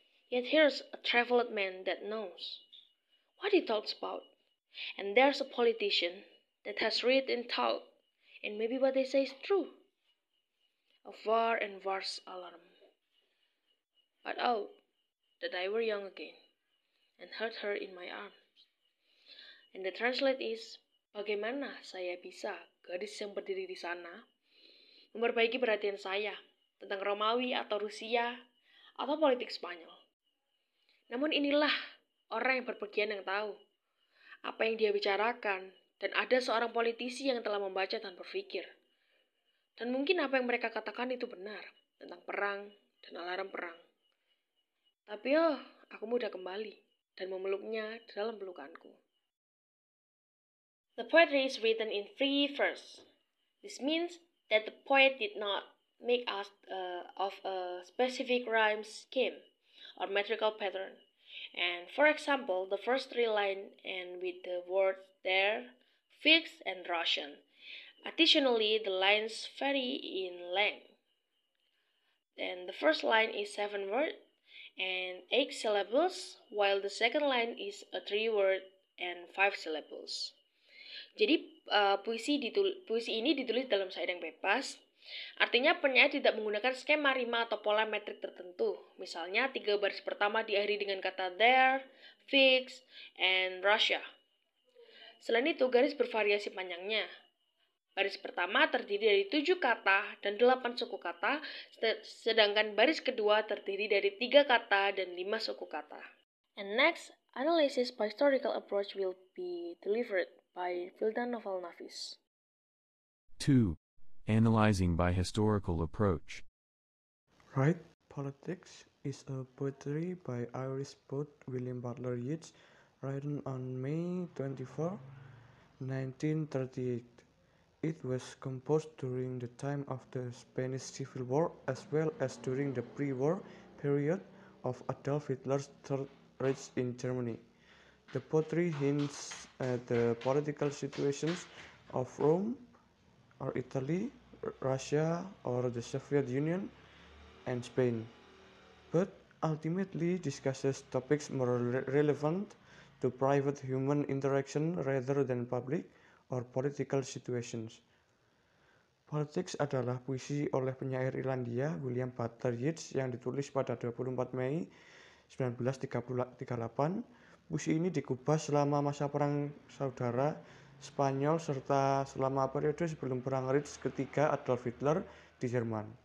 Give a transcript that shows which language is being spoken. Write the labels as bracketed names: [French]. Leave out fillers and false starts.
[English] Yet here's a traveled man that knows what he talks about, and there's a politician that has read and thought, and maybe what they say is true. Of war and war's alarm. But oh, that I were young again, and held her in my arms. And the translate is, [Indonesian] bagaimana saya bisa, gadis yang berdiri di sana, memperbaiki perhatian saya tentang Romawi atau Rusia atau politik Spanyol. Namun inilah orang yang berpergian yang tahu apa yang dia bicarakan, dan ada seorang politisi yang telah membaca dan berpikir. Dan mungkin apa yang mereka katakan itu benar tentang perang dan alarm perang. Tapi aku mudah kembali dan memeluknya dalam pelukanku. [English] The poetry is written in free verse. This means that the poet did not make use of a specific rhyme scheme or metrical pattern. And for example, the first 3 lines end with the word there, fixed, and Russian. Additionally, the lines vary in length. Then the first line is 7 words and 8 syllables, while the second line is a 3 word and 5 syllables. [Indonesian] Jadi puisi ini ditulis dalam syair yang bebas. Artinya penyair tidak menggunakan skema rima atau pola metrik tertentu. Misalnya 3 baris pertama diakhiri dengan kata [English] there, fix, and Russia. [Indonesian] Selain itu, garis bervariasi panjangnya. Baris pertama terdiri dari 7 kata dan 8 suku kata, sedangkan baris kedua terdiri dari 3 kata dan 5 suku kata. [English] And next, analysis by historical approach will be delivered by Wildan Noval Nafis. 2. Analyzing by historical approach. Right. Politics is a poetry by Irish poet William Butler Yeats, written on May 24, 1938. It was composed during the time of the Spanish Civil War as well as during the pre-war period of Adolf Hitler's Third Reich in Germany. The poetry hints at the political situations of Rome or Italy, Russia or the Soviet Union, and Spain, but ultimately discusses topics more relevant to private human interaction rather than public or political situations. [Indonesian] Politics adalah puisi oleh penyair Irlandia William Butler Yeats yang ditulis pada 24 Mei 1938. Puisi ini dikupas selama masa perang saudara Spanyol serta selama periode sebelum perang Reich ketiga Adolf Hitler di Jerman.